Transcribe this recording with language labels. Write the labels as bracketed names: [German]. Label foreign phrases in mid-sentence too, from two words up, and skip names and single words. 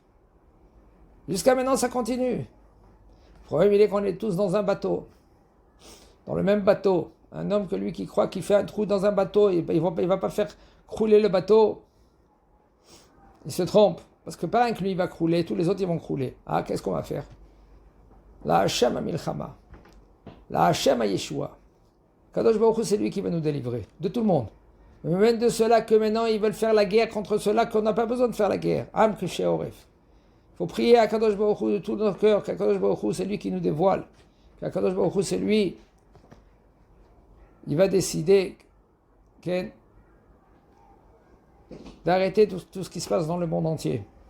[French] Jusqu'à maintenant, ça continue. Le problème, il est qu'on est tous dans un bateau. Dans le même bateau. Un homme que lui qui croit qu'il fait un trou dans un bateau, il ne va pas faire crouler le bateau. Il se trompe. Parce que pas un que lui va crouler, tous les autres ils vont crouler. Ah, qu'est-ce qu'on va faire? [Hebrew] להשם המלחמה. להשם הישועה. קדוש ברוך הוא, [French] c'est lui qui va nous délivrer. De tout le monde. Mais même de ceux-là que maintenant ils veulent faire la guerre contre ceux-là qu'on n'a pas besoin de faire la guerre. [Hebrew] עם קשה עורף. [French] Il faut prier à [Hebrew] קדוש ברוך הוא [French] de tout notre cœur. [Hebrew] קדוש ברוך הוא, [French] c'est lui qui nous dévoile. [Hebrew] קדוש ברוך הוא, [French] c'est lui. Il va décider d'arrêter tout ce qui se passe dans le monde entier.